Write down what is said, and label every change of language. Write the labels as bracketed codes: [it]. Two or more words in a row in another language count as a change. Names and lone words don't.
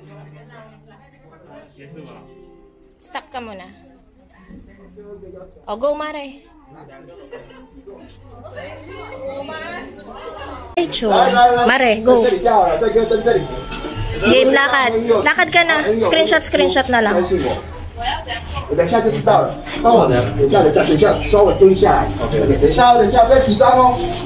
[tl] Stop ka muna. O, go Mare. Mare, go. Game, lakad. Lakad ka na. Screenshot na lang. [zh] 我等一下就知道了。帮我等一下，稍微蹲下来。等一下，不要紧张哦。